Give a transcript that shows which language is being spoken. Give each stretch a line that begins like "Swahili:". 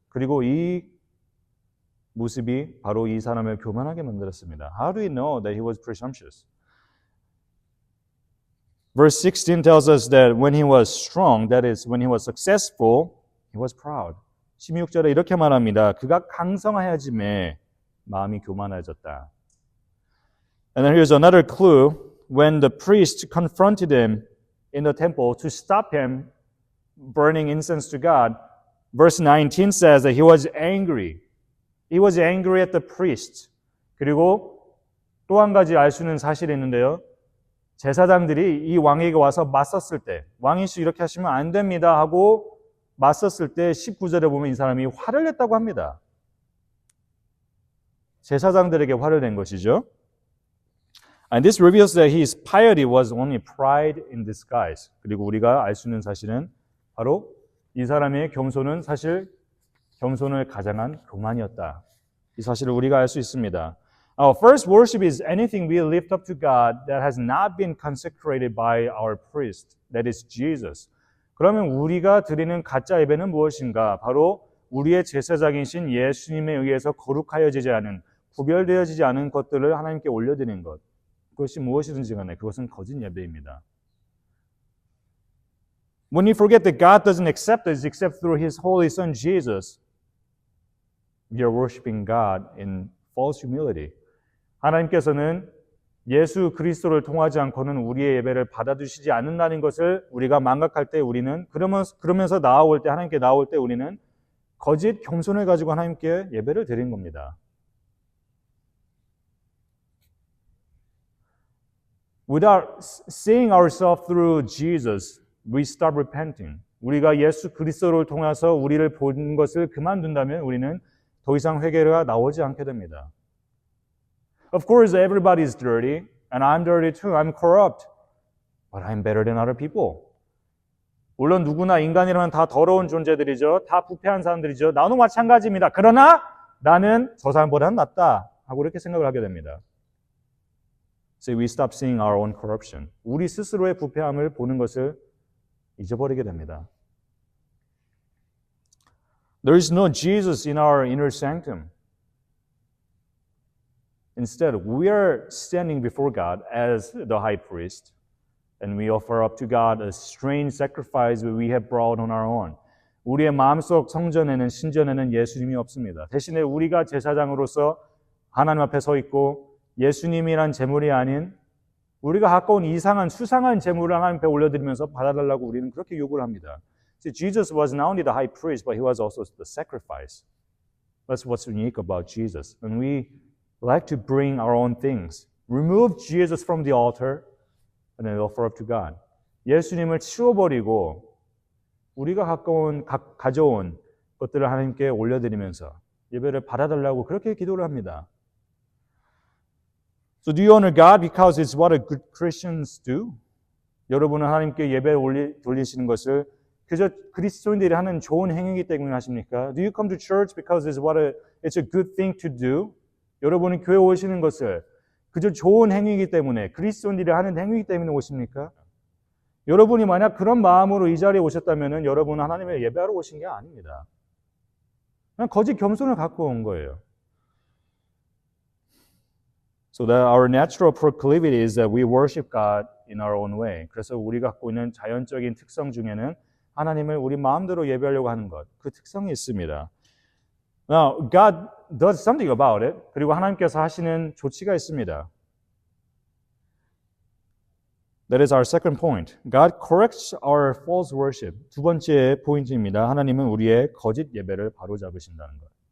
Korean: 그리고 이 모습이 바로 이 사람을 교만하게 만들었습니다.
English: How do we know that he was presumptuous? Verse 16 tells us that when he was strong, that is, when he was successful, he was proud.
Korean: 16절에 이렇게 말합니다. 그가 강성하여짐에 마음이 교만해졌다.
English: And then here's another clue. When the priest confronted him in the temple to stop him burning incense to God, verse 19 says that he was angry. He was angry at the priest.
Korean: 그리고 또 한 가지 알 수 있는 사실이 있는데요. 제사장들이 이 왕에게 와서 맞섰을 때 왕이시 이렇게 하시면 안 됩니다 하고 맞섰을 때 19절에 보면 이 사람이 화를 냈다고 합니다. 제사장들에게 화를 낸 것이죠.
English: And this reveals that his piety was only pride in disguise.
Korean: 그리고 우리가 알 수 있는 사실은 바로 이 사람의 겸손은 사실 겸손을 가장한 교만이었다. 이 사실을 우리가 알 수 있습니다.
English: Our first worship is anything we lift up to God that has not been consecrated by our priest, that is Jesus.
Korean: 그러면 우리가 드리는 가짜 예배는 무엇인가? 바로 우리의 제사장이신 예수님에 의해서 거룩하여지지 않은, 구별되어지지 않은 것들을 하나님께 올려드리는 것. 그것이 무엇이든지 간에 그것은 거짓 예배입니다.
English: When we forget that God doesn't accept us except through His Holy Son Jesus, we are worshiping God in false humility.
Korean: 하나님께서는 예수 그리스도를 통하지 않고는 우리의 예배를 받아주시지 않는다는 것을 우리가 망각할 때 우리는 그러면서 나아올 때 하나님께 나올 때 우리는 거짓 겸손을 가지고 하나님께 예배를 드린 겁니다.
English: Without seeing ourselves through Jesus, we stop repenting.
Korean: 우리가 예수 그리스도를 통해서 우리를 본 것을 그만둔다면 우리는 더 이상 회개가 나오지 않게 됩니다.
English: Of course, everybody is dirty, and I'm dirty too. I'm corrupt, but I'm better than other people.
Korean: 물론 누구나 인간이라면 다 더러운 존재들이죠. 다 부패한 사람들이죠. 나도 마찬가지입니다. 그러나 나는 저 사람보다는 낫다 하고 이렇게 생각을 하게 됩니다.
English: So we stop seeing our own corruption.
Korean: 우리 스스로의 부패함을 보는 것을 잊어버리게 됩니다.
English: There is no Jesus in our inner sanctum. Instead, we are standing before God as the high priest, and we offer up to God a strange sacrifice that we have brought on our own.
Korean: 우리의 마음속 성전에는 신전에는 예수님이 없습니다. 대신에 우리가 제사장으로서 하나님 앞에 서 있고 예수님이란 제물이 아닌 우리가 가까운 이상한 수상한 제물을 하나님 앞에 올려드리면서 받아달라고 우리는 그렇게 요구를 합니다.
English: See, Jesus was not only the high priest, but he was also the sacrifice. That's what's unique about Jesus. And we like to bring our own things, remove Jesus from the altar, and then offer up to God.
Korean: 예수님을 치워버리고 우리가 가져온 것들을 하나님께 올려드리면서 예배를 받아달라고 그렇게 기도를 합니다.
English: So do you honor God because it's what a good Christians do?
Korean: 여러분은 하나님께 예배 돌리시는 것을 그저 그리스도인들이 하는 좋은 행위이기 때문에 하십니까?
English: Do you come to church because it's a good thing to do?
Korean: 여러분이 교회 오시는 것을 그저 좋은 행위이기 때문에 그리스도인들이 하는 행위이기 때문에 오십니까? 여러분이 만약 그런 마음으로 이 자리에 오셨다면 여러분은 하나님의 예배하러 오신 게 아닙니다. 그냥 거짓 겸손을 갖고 온 거예요.
English: So that our natural proclivity is that we worship God in our own way.
Korean: 그래서 우리가 갖고 있는 자연적인 특성 중에는 하나님을 우리 마음대로 예배하려고 하는 것, 그 특성이 있습니다.
English: Now, God does something about it.
Korean: 그리고 하나님께서 하시는 조치가 있습니다.
English: That is our second point. God corrects our false worship.
Korean: 두 번째 포인트입니다. 하나님은 우리의 거짓 예배를 바로잡으신다는 것.